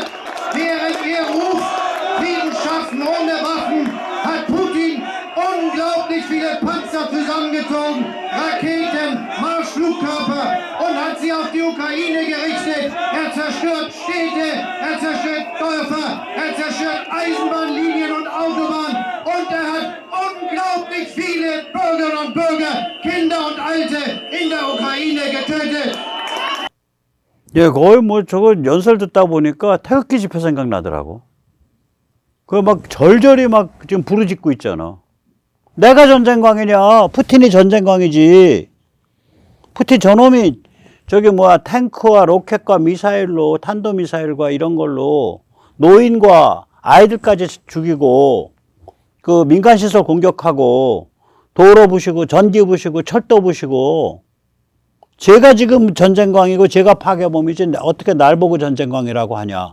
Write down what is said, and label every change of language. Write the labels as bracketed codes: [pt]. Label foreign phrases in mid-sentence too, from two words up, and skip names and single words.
[de] Während er ruft, Frieden schaffen ohne Waffen, hat Putin unglaublich viele Panzer zusammengezogen, Raketen, Marschflugkörper und hat sie auf die Ukraine gerichtet. Er zerstört Städte, er zerstört Dörfer, er zerstört Eisenbahnlinien und Autobahnen und er hat unglaublich viele Bürgerinnen und Bürger, Kinder und Alte in der Ukraine getötet. [ko] 예, 거의 뭐 저거 연설 듣다 보니까 태극기 집회 생각나더라고. 그 막 절절히 막 지금 부르짖고 있잖아. 내가 전쟁광이냐? 푸틴이 전쟁광이지. 푸틴 저놈이 저기 뭐야 탱크와 로켓과 미사일로 탄도미사일과 이런 걸로 노인과 아이들까지 죽이고 그 민간시설 공격하고 도로 부시고 전기 부시고 철도 부시고 제가 지금 전쟁광이고 제가 파괴범이지 어떻게 날 보고 전쟁광이라고 하냐.